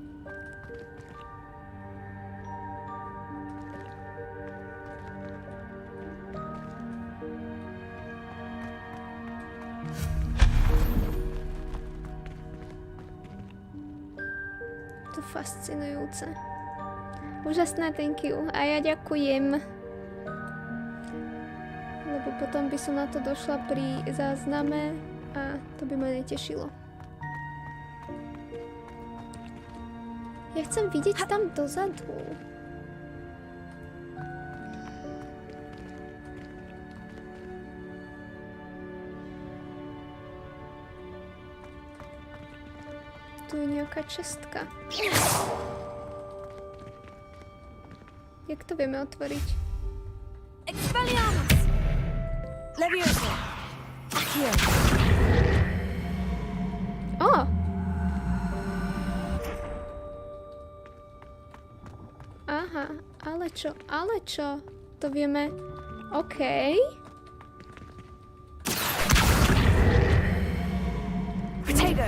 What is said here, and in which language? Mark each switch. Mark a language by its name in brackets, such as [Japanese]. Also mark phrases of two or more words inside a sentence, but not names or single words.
[Slovak] To fascinujúce. Úžasné, [English] thank you. [Slovak] A ja ďakujem. Lebo potom by som na to došla pri zázname a to by ma netešilo. Ja chcem vidieť tam dozadu. Tu je nejaká čestka. Jak to vieme otvoriť? Expelliarmus! Leviosa! Accio! Ó! Aha, ale čo? To vieme... OK. [English] Potato!